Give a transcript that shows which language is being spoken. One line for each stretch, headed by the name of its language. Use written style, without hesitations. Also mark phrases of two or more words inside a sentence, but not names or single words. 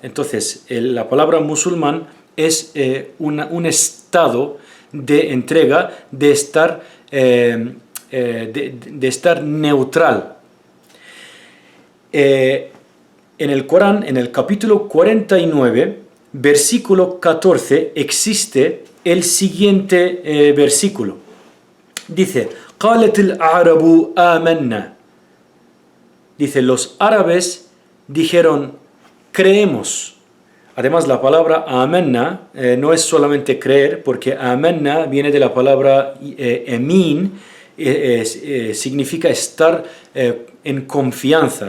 Spanish: Entonces, la palabra musulmán es un estado de entrega, de estar neutral. En el Corán, en el capítulo 49, versículo 14, existe el siguiente versículo. Dice,
Arabic: قالت الأعراب آمنا.
Spanish: Dice, los árabes dijeron, creemos. Además, la palabra amanna no es solamente creer, porque amanna viene de la palabra emin, significa estar en confianza.